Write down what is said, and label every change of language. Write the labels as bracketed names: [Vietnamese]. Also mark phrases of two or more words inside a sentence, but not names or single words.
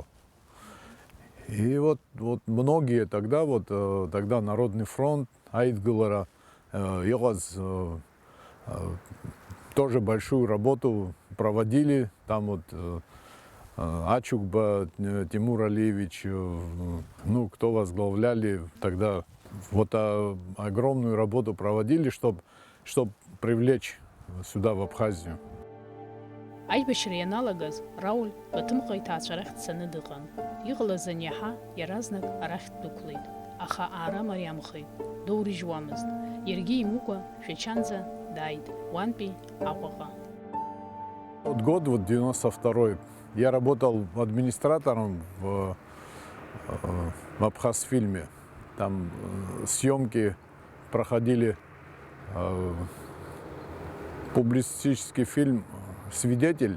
[Russian] И многие тогда Народный фронт, Айтгылара, тоже большую работу проводили. Там Ачукба, Тимур Алиевич, кто возглавляли тогда, огромную работу проводили, чтобы привлечь сюда, в Абхазию. [Abkhazian] Аибашьра ианалагаз Рауль Баҭымҟа иҭаацәа дцаны дыҟан. Иҟалаз аниаҳа иаразнак арахь ддәықәлеит. Аха аара мариамхеит, доурыжьуамызт. Иаргьы имукәа шәачанӡа дааит, уантәи Аҟәаҟа. [Russian] Год 92-й. Я работал администратором в Абхазфильме. Там съемки проходили, публицистический фильм «Свидетель».